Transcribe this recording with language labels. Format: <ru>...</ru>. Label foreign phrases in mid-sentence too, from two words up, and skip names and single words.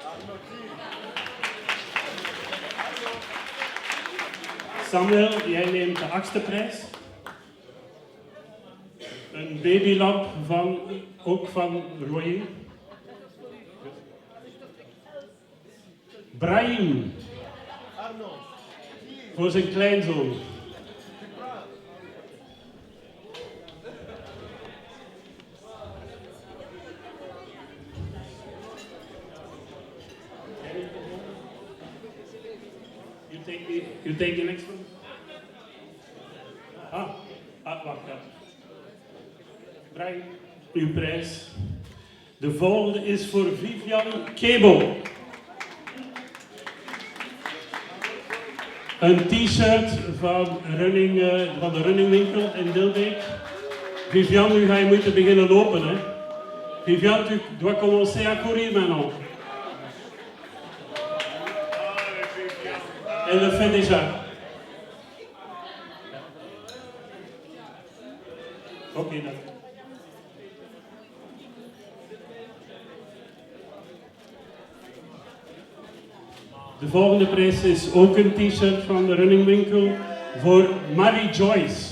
<nl>Samuel, jij neemt de 8e prijs. Een babylamp ook van Royer. Brahim. Voor zijn kleinzoon.</nl> <en>You take the next one?</en> <nl>Wacht. Brian, uw prijs. De volgende is voor Vivian Kebo. Een t-shirt van de runningwinkel in Dilbeek. Vivian, nu ga je moeten beginnen lopen, hè. Vivian,</nl> <fr>tu dois commencer à courir maintenant. Elle le fait déjà.</fr> <nl>Oké, dan. De volgende prijs is ook een t-shirt van de runningwinkel voor Marie Joyce.</nl>